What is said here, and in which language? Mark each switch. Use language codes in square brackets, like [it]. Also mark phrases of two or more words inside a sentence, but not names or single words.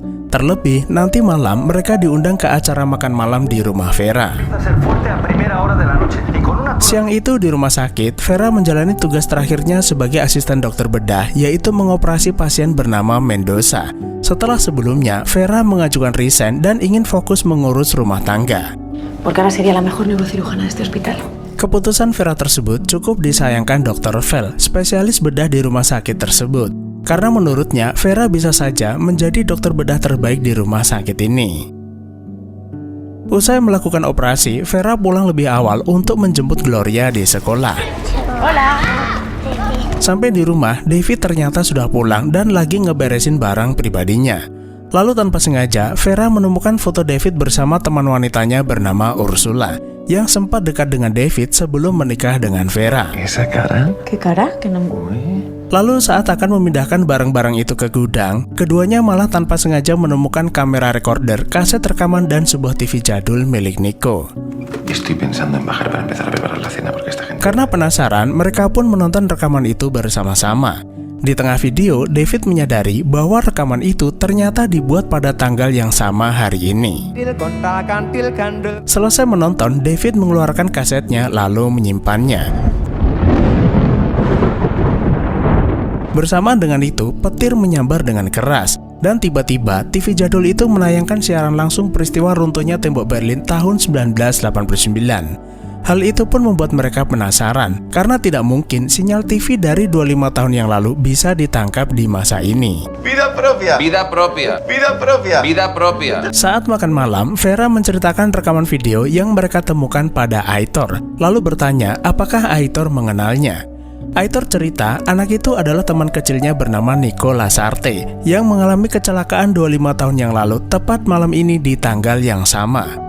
[id] Terlebih, nanti malam mereka diundang ke acara makan malam di rumah Vera. Siang itu di rumah sakit, Vera menjalani tugas terakhirnya sebagai asisten dokter bedah, yaitu mengoperasi pasien bernama Mendoza. Setelah sebelumnya, Vera mengajukan resign dan ingin fokus mengurus rumah tangga. [es] Porque ahora sería la mejor neurocirujana de este hospital. [id] Keputusan Vera tersebut cukup disayangkan Dr. Vel, spesialis bedah di rumah sakit tersebut. Karena menurutnya, Vera bisa saja menjadi dokter bedah terbaik di rumah sakit ini. Usai melakukan operasi, Vera pulang lebih awal untuk menjemput Gloria di sekolah. [es] Hola. [id] Sampai di rumah, David ternyata sudah pulang dan lagi ngeberesin barang pribadinya. Lalu tanpa sengaja, Vera menemukan foto David bersama teman wanitanya bernama Ursula, yang sempat dekat dengan David sebelum menikah dengan Vera. [es] ¿Esa cara? ¿Qué cara? Que no... [id] Lalu saat akan memindahkan barang-barang itu ke gudang, keduanya malah tanpa sengaja menemukan kamera recorder, kaset rekaman, dan sebuah TV jadul milik Nico. [es] Estoy pensando en bajar para empezar a preparar la cena porque esta gente... [id] Karena penasaran, mereka pun menonton rekaman itu bersama-sama. Di tengah video, David menyadari bahwa rekaman itu ternyata dibuat pada tanggal yang sama hari ini. Selesai menonton, David mengeluarkan kasetnya lalu menyimpannya. Bersamaan dengan itu, petir menyambar dengan keras. Dan tiba-tiba, TV jadul itu menayangkan siaran langsung peristiwa runtuhnya tembok Berlin tahun 1989. Hal itu pun membuat mereka penasaran, karena tidak mungkin sinyal TV dari 25 tahun yang lalu bisa ditangkap di masa ini. [es] Vida propia. Vida propia. Vida propia. Vida propia. [id] Saat makan malam, Vera menceritakan rekaman video yang mereka temukan pada Aitor, lalu bertanya apakah Aitor mengenalnya. Aitor cerita anak itu adalah teman kecilnya bernama Nico Lasarte yang mengalami kecelakaan 25 tahun yang lalu tepat malam ini di tanggal yang sama.